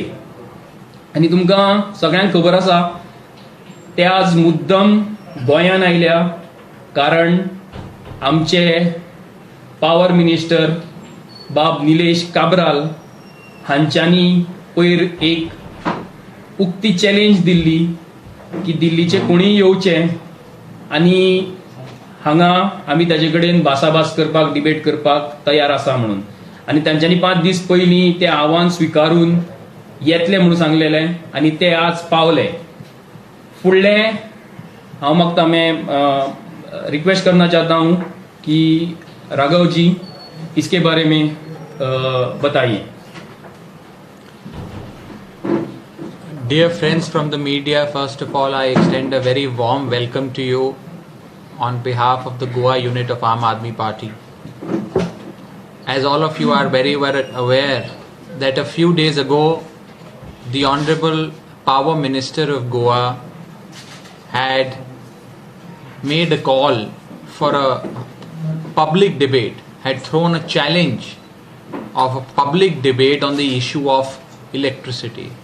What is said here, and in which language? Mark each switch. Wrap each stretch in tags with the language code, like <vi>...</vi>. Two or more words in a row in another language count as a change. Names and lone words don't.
<kok>आनी तुमकां सगळ्यांक खबर आसा ते आज मुद्दम गोंयान आयल्या कारण आमचे</kok> <en>power minister</en> <kok>बाब निलेश काब्राल हांच्यांनी पयर एक उक्ती चॅलेंज दिल्ली की दिल्लीचे कोणीय येवचे आनी हांगा आमी ताजे कडेन भासाभास करपाक, डिबेट करपाक तयार आसा म्हणून. आनी तांच्यांनी 5 दीस पयलीं तें आव्हान स्विकारून येतले म्हणून सांगलेले आनी ते आज पावले. फुडलें हांव मागता</kok> <hi>रिक्वेस्ट करना चाहता हूँ कि राघव जी इसके बारे में बताइए.</hi> <en>Dear friends from the media, first of all, I extend a very warm welcome to you on behalf of the Goa unit of Aam Aadmi Party. As all of you are very well aware that a few days ago, the Honorable Power Minister of Goa had made a call for a public debate, had thrown a challenge of a public debate on the issue of electricity.</en>